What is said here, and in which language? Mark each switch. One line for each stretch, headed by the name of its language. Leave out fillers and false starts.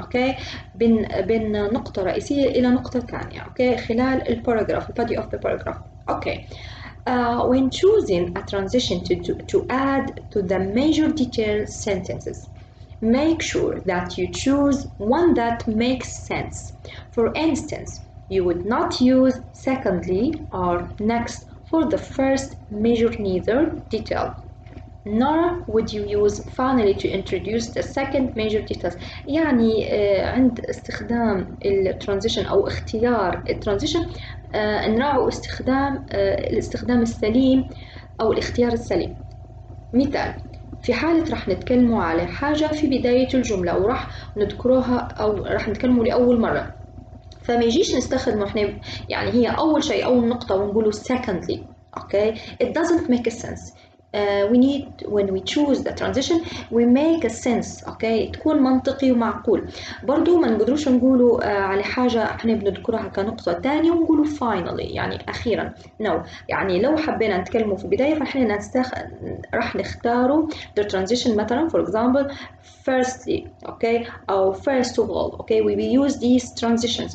Arabic: okay, بين نقطة رئيسية إلى نقطة ثانية. okay, خلال الباراجراف
English: body of the paragraph.
Arabic: okay.
English: When choosing a transition to add to the major detail sentences, make sure that you choose one that makes sense. For instance, you would not use secondly or next for the first major neither detail, nor would you use finally to introduce the second major details.
Arabic: يعني عند استخدام الترانزيشن أو اختيار الترانزيشن نراعي الاستخدام السليم أو الاختيار السليم. مثال، في حالة راح نتكلموا على حاجة في بداية الجملة وراح نذكروها أو راح نتكلموا لأول مرة، فما يجيش نستخدمه احنا يعني هي أول شيء أول نقطة ونقوله secondly.
English: okay, it doesn't make a sense. We need when we choose the transition we make a sense.
Arabic: okay, تكون منطقي ومعقول. برضو ما نقدروش نقولوا على حاجة احنا بنذكرها كنقطة تانية ونقولوا finally يعني أخيرا. no، يعني لو حبينا نتكلموا في البداية فاحنا راح نختاروا the transition مثلا
English: for example firstly. okay, أو first of all. okay, we use these transitions.